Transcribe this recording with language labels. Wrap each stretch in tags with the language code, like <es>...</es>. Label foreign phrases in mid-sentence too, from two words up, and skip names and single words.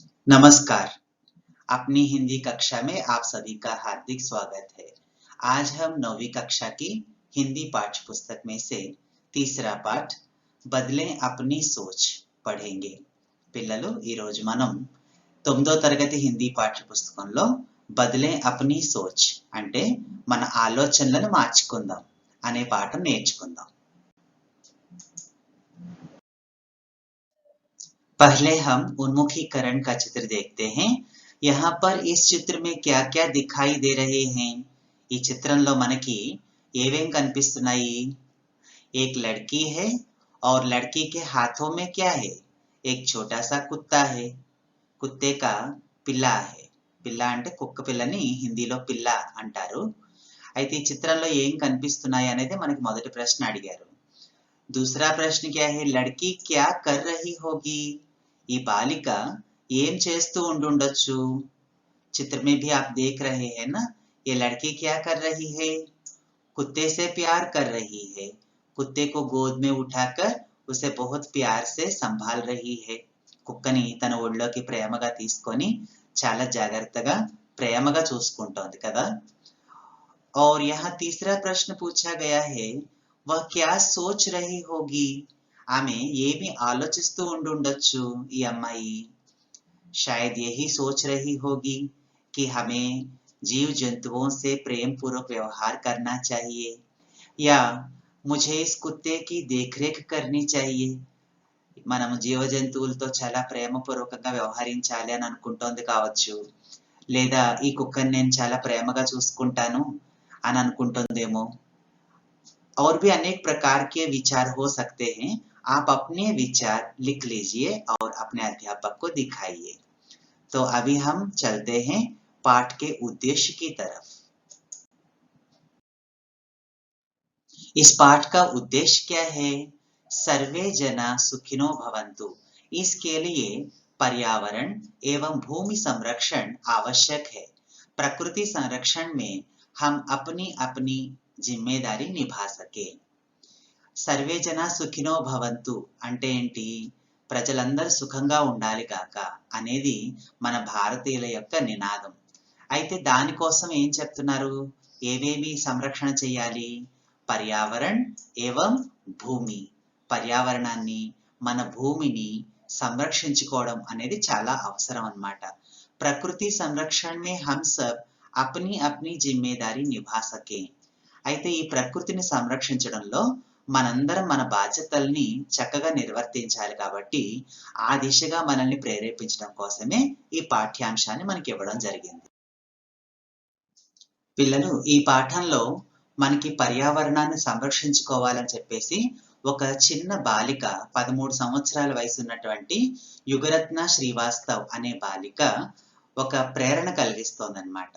<hi>नमस्कार। अपनी हिंदी कक्षा में आप सभी का हार्दिक स्वागत है। आज हम 9वीं कक्षा की हिंदी पाठ्य पुस्तक में से तीसरा पाठ बदलें अपनी सोच పढ़ेंगे।</hi> <te>పిల్లలు ఈ రోజు మనం 9వ తరగతి హిందీ పాఠ్య పుస్తకంలో బదలే అప్నీ సోచ్ అంటే మన ఆలోచనలను మార్చుకుందాం అనే పాఠం నేర్చుకుందాం।</te> <hi>पहले हम उन्मुखीकरण का चित्र देखते हैं। यहाँ पर इस चित्र में क्या-क्या दिखाई दे रहे हैं?</hi> <te>ఈ చిత్రంలో మనకి ఏవేం కనిపిస్తున్నాయి?</te> <hi>एक लड़की है और लड़की के हाथों में क्या है? एक छोटा सा कुत्ता है। कुत्ते का పిల్ల है।</hi> <te>పిల్ల అంటే కుక్క పిల్లని హిందీలో పిల్ల అంటారు। అయితే ఈ చిత్రంలో ఏం కనిపిస్తున్నాయి అనేది మనకి మొదటి ప్రశ్న అడిగారు।</te> <hi>दूसरा प्रश्न क्या है? लड़की क्या कर रही होगी?</hi> <te>ఈ బాలిక ఏం చేస్తూ ఉండుండొచ్చు?</te> <hi>चित्र में भी आप देख रहे हैं ना, ये लड़की क्या कर रही है? कुत्ते से प्यार कर रही है। कुत्ते को गोद में उठाकर उसे बहुत प्यार से संभाल रही है।</hi> <te>కుక్కని తన ఒళ్ళోకి ప్రేమగా తీసుకొని చాలా జాగ్రత్తగా ప్రేమగా చూసుకుంటోంది కదా।</te> <hi>और यहाँ तीसरा प्रश्न पूछा गया है, वह क्या सोच रही होगी?</hi> <te>ఆమె ఏమి ఆలోచిస్తూ ఉండుండొచ్చు ఈ అమ్మాయి?</te> <hi>शायद यही सोच रही होगी कि हमें जीव जंतुओं से प्रेम पूर्वक व्यवहार करना चाहिए या मुझे इस कुत्ते की देखरेख करनी चाहिए।</hi> <te>మనం జీవ జంతువులతో చాలా ప్రేమపూర్వకంగా వ్యవహరించాలి అని అనుకుంటోంది కావచ్చు, లేదా ఈ కుక్కని నేను చాలా ప్రేమగా చూసుకుంటాను అని అనుకుంటుందేమో।</te> <hi>और भी अनेक प्रकार के विचार हो सकते हैं। आप अपने विचार लिख लीजिए और अपने अध्यापक को दिखाइए। तो अभी हम चलते हैं पाठ के उद्देश्य की तरफ। इस पाठ का उद्देश्य क्या है?</hi> <sa>सर्वे जना सुखिनो भवन्तु।</sa> <hi>इसके लिए पर्यावरण एवं भूमि संरक्षण आवश्यक है। प्रकृति संरक्षण में हम अपनी अपनी जिम्मेदारी निभा सके।</hi> <sa>सर्वे जना సుఖినో భవంతు</sa> <te>అంటే ఏంటి? ప్రజలందరూ సుఖంగా ఉండాలి గాక అనేది మన భారతీయుల యొక్క నినాదం। అయితే దానికోసం ఏం చెప్తున్నారు? ఏవేమి సంరక్షణ చేయాలి?</te> <hi>पर्यावरण एवं भूमि,</hi> <te>పర్యావరణాన్ని మన భూమిని సంరక్షించుకోవడం అనేది చాలా అవసరం అన్నమాట।</te> <hi>प्रकृति संरक्षण में हम सब अपनी अपनी जिम्मेदारी निभा सके।</hi> <te>అయితే ఈ ప్రకృతిని సంరక్షించడంలో మనందరం మన బాధ్యతల్ని చక్కగా నిర్వర్తించాలి కాబట్టి ఆ దిశగా మనల్ని ప్రేరేపించడం కోసమే ఈ పాఠ్యాంశాన్ని మనకి ఇవ్వడం జరిగింది। పిల్లలు ఈ పాఠంలో మనకి పర్యావరణాన్ని సంరక్షించుకోవాలని చెప్పేసి ఒక చిన్న బాలిక 13 సంవత్సరాల వయసు ఉన్నటువంటి యుగరత్న శ్రీవాస్తవ్ అనే బాలిక ఒక ప్రేరణ కలిగిస్తోందన్నమాట।</te>